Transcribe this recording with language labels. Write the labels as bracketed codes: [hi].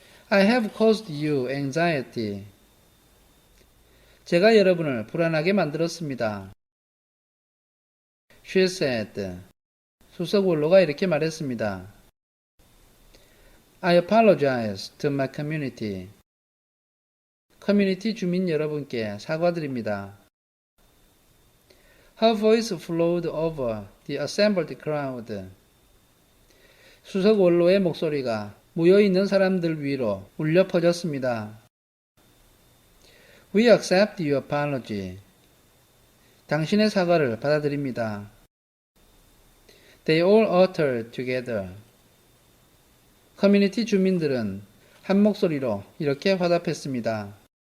[en] I have caused you anxiety. [ko] 제가 여러분을 불안하게 만들었습니다. [en] She said. [ko] 수석 원로가 이렇게 말했습니다. [en] I apologize to my community. [ko] 커뮤니티 주민 여러분께 사과드립니다. [en] Her voice flowed over the assembled crowd. [ko] 수석 원로의 목소리가 모여있는 사람들 위로 울려 퍼졌습니다. [en] We accept your apology. [ko] 당신의 사과를 받아들입니다. [en] They all uttered together. [ko] 커뮤니티 주민들은 한 목소리로 이렇게 화답했습니다.